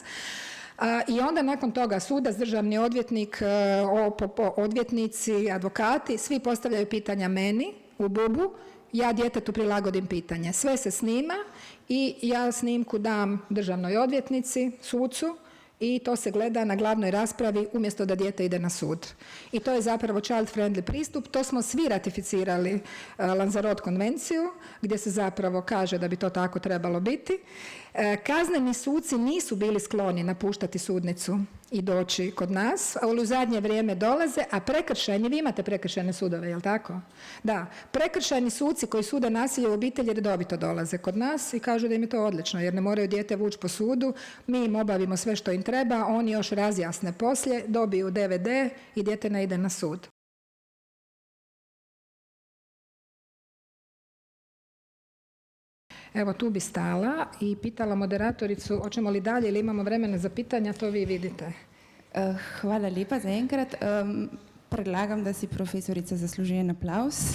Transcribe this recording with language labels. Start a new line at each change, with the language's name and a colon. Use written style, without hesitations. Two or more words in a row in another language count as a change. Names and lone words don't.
Croatian: I onda nakon toga sudac, državni odvjetnik, odvjetnici, advokati, svi postavljaju pitanja meni u bubu, ja djetetu prilagodim pitanje. Sve se snima i ja snimku dam državnoj odvjetnici, sucu, i to se gleda na glavnoj raspravi umjesto da dijete ide na sud. I to je zapravo
English: child friendly
Croatian: pristup. To smo svi ratificirali Lanzarote konvenciju, gdje se zapravo kaže da bi to tako trebalo biti. Kazneni suci nisu bili skloni napuštati sudnicu i doći kod nas, ali u zadnje vrijeme dolaze, a prekršajni, vi imate prekršajne sudove, jel tako? Da, prekršajni suci koji sude nasilje u obitelji redovito dolaze kod nas i kažu da im je to odlično, jer ne moraju dijete vući po sudu, mi im obavimo sve što im treba, oni još razjasne poslije, dobiju DVD i dijete ne ide na sud. Evo, tu bi stala i pitala moderatoricu hoćemo li dalje ili imamo vremena za pitanja, to vi vidite.
Slovenian: Hvala lepa za enkrat. Predlagam, da si profesorica zasluži en aplavz.